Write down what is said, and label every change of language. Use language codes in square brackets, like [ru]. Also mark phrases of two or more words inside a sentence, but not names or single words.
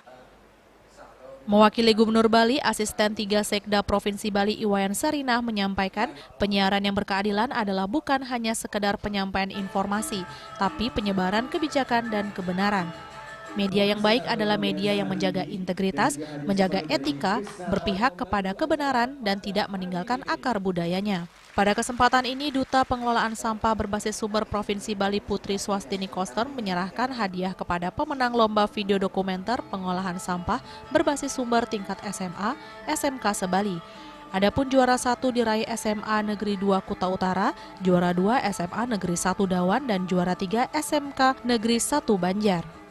[id] Mewakili Gubernur Bali, Asisten 3 Sekda Provinsi Bali Iwayan Sarinah menyampaikan penyiaran yang berkeadilan adalah bukan hanya sekedar penyampaian informasi, tapi penyebaran kebijakan dan kebenaran. Media yang baik adalah media yang menjaga integritas, menjaga etika, berpihak kepada kebenaran, dan tidak meninggalkan akar budayanya. Pada kesempatan ini, Duta Pengelolaan Sampah Berbasis Sumber Provinsi Bali Putri Swastini Koster menyerahkan hadiah kepada pemenang lomba video dokumenter pengolahan sampah berbasis sumber tingkat SMA, SMK se-Bali. Adapun juara 1 diraih SMA Negeri 2 Kuta Utara, juara 2 SMA Negeri 1 Dawan, dan juara 3 SMK Negeri 1 Banjar.